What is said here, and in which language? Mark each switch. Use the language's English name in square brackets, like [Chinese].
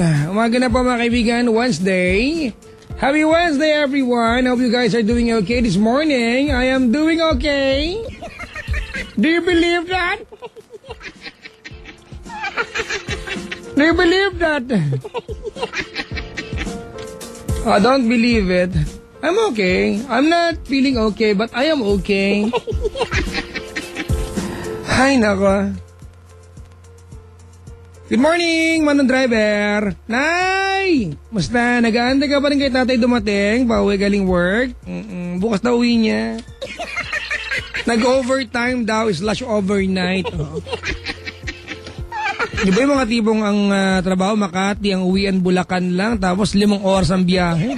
[Filipino] Umaga na po mga kaibigan, Wednesday. [English] Happy Wednesday everyone. Hope you guys are doing okay this morning. I am doing okay. Do you believe that? Do you believe that? I don't believe it. I'm okay. I'm not feeling okay, but I am okay. [Filipino] Hay nako. [English] Good morning, Manong Driver. [Filipino] Nay! Musta? Nag-aantay ka pa rin kay tatay dumating? Pauwi galing work? Bukas na uwi niya. Nag-overtime daw / overnight. Oh. Di ba yung mga tipong ang trabaho Makati, ang uwian Bulacan lang, tapos 5 oras ang biyahe?